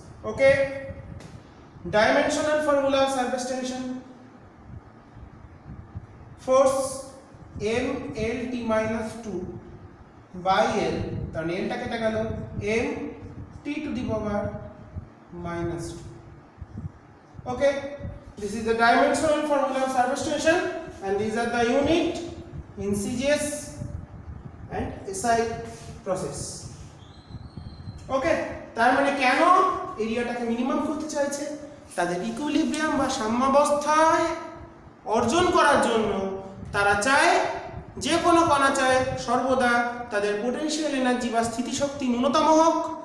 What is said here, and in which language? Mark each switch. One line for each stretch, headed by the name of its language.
English: okay, dimensional formula of surface tension, force M L T minus 2 by L,
Bangla: কারণ এলটা কেটে গেল,
English: M T to the power minus 2. Okay, this is the dimensional formula of surface tension, and these are the unit in CGS and SI process.
Bangla: Okay, তার মানে কেন এরিয়াটাকে minimum করতে চাইছে, তাদের equilibrium বা সাম্যাবস্থায় অর্জন করার জন্য তারা চায়, যে কোনো কণা চায় সর্বদা তাদের পোটেনশিয়াল এনার্জি বা স্থিতিশক্তি ন্যূনতম হোক।